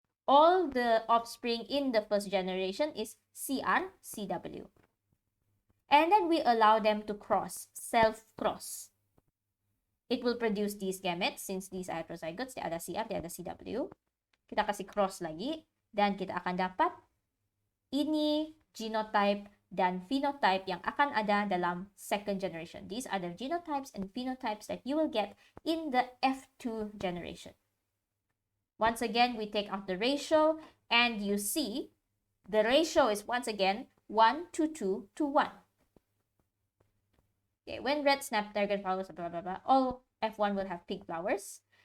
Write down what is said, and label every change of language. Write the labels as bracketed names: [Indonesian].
[English] All the offspring in the first generation is CR, CW. And then we allow them to cross, self-cross. It will produce these gametes since these are heterozygotes. [Malay] Dia ada CR, dia ada CW. Kita kasih cross lagi. Dan kita akan dapat ini genotype dan phenotype yang akan ada dalam [English] second generation. These are the genotypes and phenotypes that you will get in the F2 generation. Once again, we take out the ratio, and you see the ratio is once again 1 to 2 to 1. Okay, when red snapdragon flowers, blah, blah, blah, all F1 will have pink flowers.